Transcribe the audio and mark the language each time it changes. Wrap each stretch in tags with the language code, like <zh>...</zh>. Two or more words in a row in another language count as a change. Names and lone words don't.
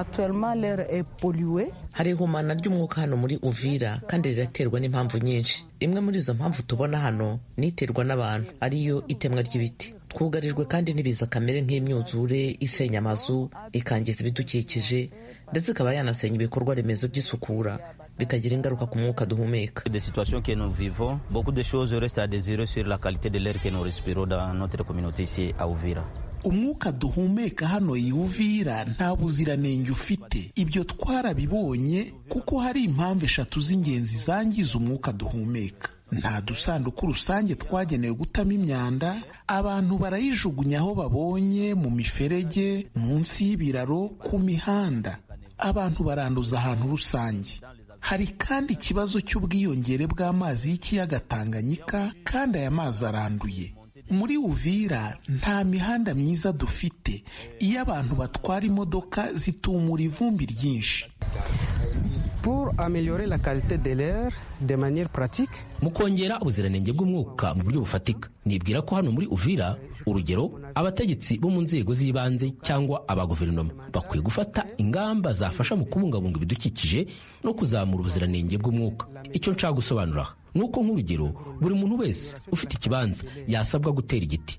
<rw>Hari ihumana ry'umwuka hano muri Uvira kandi riraterwa n'impamvu nyinshi. Imwe muri izo mpamvu tubona hano niterwa n'abantu, ariyo itemwa ry'ibiti. Twugarijwe kandi n'ibiza kamere nk'imyuzure isenya amazu, ikangiza ibidukikije, ndetse ikaba yanasenya ibikorwa remezo by'isukura, bikagira ingaruka ku mwuka duhumeka.</rw> <fr>Des situations que nous vivons, beaucoup de choses restent à désirer sur la qualité de l'air que nous respirons dans notre communauté ici à Uvira.</fr> <rw>Umwuka duhumeka hano i Uvira nta buziranenge ufite. Ibyo twarabibonye kuko hari impamvu 3 z'ingenzi zangiza umwuka duhumeka. Nta dusanduku rusange twagenewe gutama imyanda, abantu barayijugunya aho babonye, mu miferege, munsi y'ibiraro, ku mihanda. Abantu baranduza ahantu rusange. Hari kandi ikibazo cy'ubwiyongere bw'amazi y'ikiyaga Tanganyika, kandi aya mazi aranduye. Muri Uvira nta mihanda myiza dufite, iyo abantu batwara imodoka zitumura ivumbi ryinshi.</rw> <fr>Pour améliorer la qualité de l'air de manière pratique,</fr> <rw>mu kongera ubuziranenge bw'umwuka mu buryo bufatika, nibwira ko hano muri Uvira, urugero, abategetsi bo mu nzego z'ibanze cyangwa aba guverinoma bakwiye gufata ingamba zafasha mu kubungabunga ibidukikije no kuzamura ubuziranenge bw'umwuka. Icyo nshaka gusobanura nuko nk'urugero, buri muntu wese ufite ikibanza yasabwa gutera igiti.</rw>